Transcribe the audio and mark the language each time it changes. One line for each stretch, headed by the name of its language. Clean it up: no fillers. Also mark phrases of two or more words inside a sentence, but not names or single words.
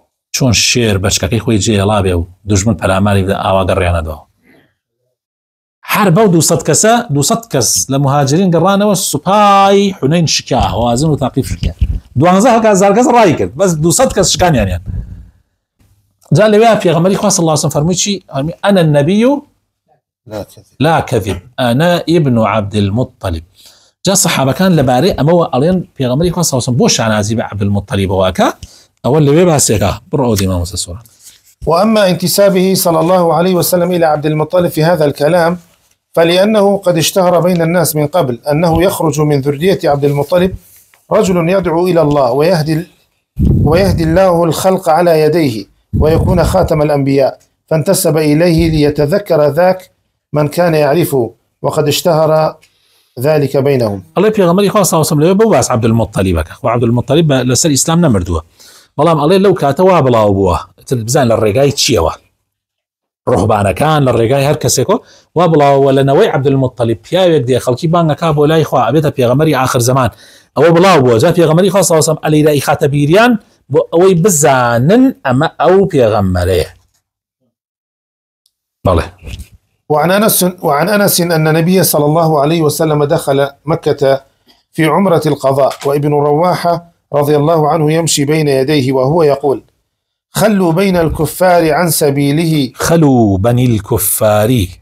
Central Kurdish: چۆن شێر بەچکەکەی خۆی جێڵا بێ و دوژمن پەلاماری بدە ئاوا گەڕیانەدەوە هەر بەو 200 کەسە 200 کەس لە مهاجرین گەڕانەوە سوپای حونەین شکا هەوازن و تاقیف شکا 12,000 کەس ڕای کرد بەس 200 کەس شکانیانیان جا لەوێ پێغەمبەری خوا
Arabic: صلی الله عليه وسلم
Central Kurdish: فەرمووی چی
Arabic: ئەنە النەبی لا كذب أنا ابن عبد المطلب
Central Kurdish: جا صحابەکان لەبارەی ئەمەوە ئەڵێن پێغەمبەری خوا
Arabic: صلی الله عليه وسلم
Central Kurdish: بۆ شانازی بە عەبدولموطەلیب واکە ئەوە لەوێ باسێکە بڕۆ ئەو دیمە مۆسە سوورە.
Arabic: وأما انتسابه صلى الله عليه وسلم إلى عبد المطلب في هذا الكلام فلأنه قد اشتهر بين الناس من قبل أنه يخرج من ذرية عبد المطلب رجل يدعو إلى الله ويهدي الله الخلق على يديه ويكون خاتم الأنبياء فانتسب إليه ليتذكر ذاك من كان يعرفه وقد اشتهر ذلك بينهم.
Central Kurdish: الله پێغەمبەری خوا
Arabic: صلی الله عليه وسلم
Central Kurdish: لەوێ بۆ باس عەبدولموطەلیبەکە و عەبدولموطەلیب لەسەر ئیسلام نەمردووە بەڵام ئەڵێ لەو کاتەوە بڵاو بووە بزان لە ڕێگای چیەوە ڕوحبانەکان لە ڕێگای هەر کەسێکۆ وا بڵاوە لەنەوەی عەبدولموطەلیب پیاوێک دێ خەڵکی بانگەکا بۆ لای خوا ئەبێتە پێغەمبەری آخر زەمان ئەوە بڵاو بووە جا پێغەمبەری خوا
Arabic: صلی الله عليه وسلم
Central Kurdish: ئەلەیرایی خاتە بیریان بۆ ئەوەی بزانن ئەمە ئەو پێغەمبەرەیە. بەڵێ.
Arabic: وعن أنس أن النبي صلى الله عليه وسلم دخل مكة في عمرة القضاء وابن رواحة رضي الله عنه يمشي بين يديه وهو يقول خلوا بين الكفار عن سبيله خلوا بني الكفار